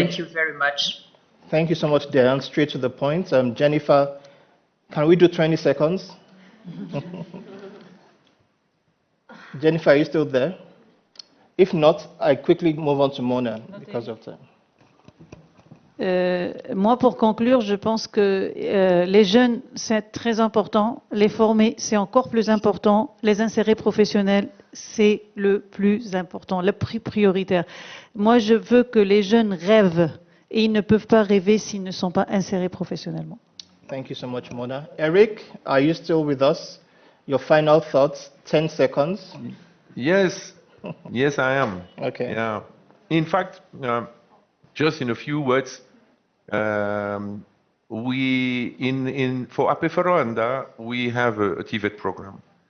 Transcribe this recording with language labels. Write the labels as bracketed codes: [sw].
[en] Thank you very much. Thank you so much, Diane. Straight to the point. Jennifer, can we do 20 seconds? Jennifer, are you still there? If not, I quickly move on to Mona because of time. [fr] Moi, pour conclure, je pense que les jeunes, c'est très important. Les former, c'est encore plus important. Les insérer professionnels, c'est le plus important, le plus prioritaire. Moi, je veux que les jeunes rêvent et ils ne peuvent pas rêver s'ils ne sont pas insérés professionnellement. [en] Thank you so much, Mona. Eric, are you still with us? Your final thoughts, 10 seconds. Yes, yes, I am. Okay. Yeah. In fact, just in a few words, for APEFE Rwanda, we have a TVET program.